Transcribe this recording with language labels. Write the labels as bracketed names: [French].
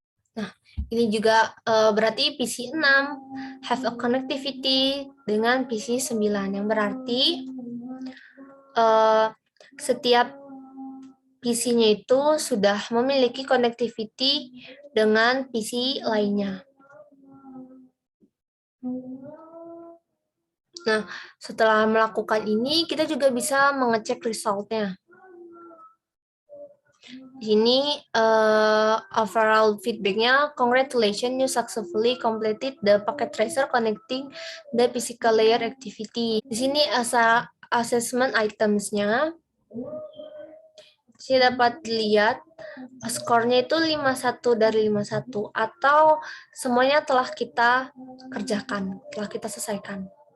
[Indonesian] Nah, ini juga berarti PC6 [English] have a connectivity [Indonesian] dengan PC9, yang berarti setiap PC-nya itu sudah memiliki connectivity dengan PC lainnya. Nah, setelah melakukan ini, kita juga bisa mengecek result-nya. Di sini [English] overall feedback-nya, congratulations, you successfully completed the packet tracer connecting the physical layer activity. [Indonesian] Di sini assessment items-nya, saya dapat lihat skornya itu 51 dari 51, atau semuanya telah kita kerjakan, telah kita selesaikan.